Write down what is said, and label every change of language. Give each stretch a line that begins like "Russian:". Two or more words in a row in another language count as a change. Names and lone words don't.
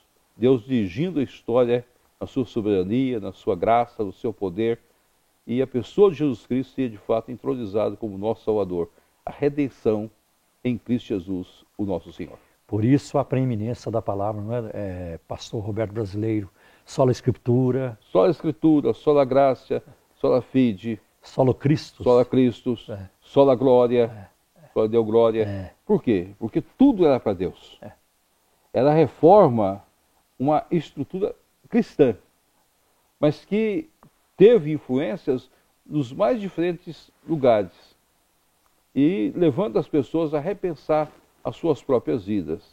Portuguese: Deus dirigindo a história na sua soberania, na sua graça, no seu poder. E a pessoa de Jesus Cristo seria de fato entronizada como nosso Salvador. A redenção em Cristo Jesus, o nosso Senhor. Por isso a preeminência da palavra, não Pastor Roberto Brasileiro,
Latin: sola Escritura. Sola Escritura, sola Gracia, sola Fide. Sola Christus. Sola Christus, sola Glória, sola Deo Glória.
Portuguese: Por quê? Porque tudo era para Deus. Ela reforma uma estrutura cristã, mas que teve influências nos mais diferentes lugares e levando as pessoas a repensar as suas próprias vidas.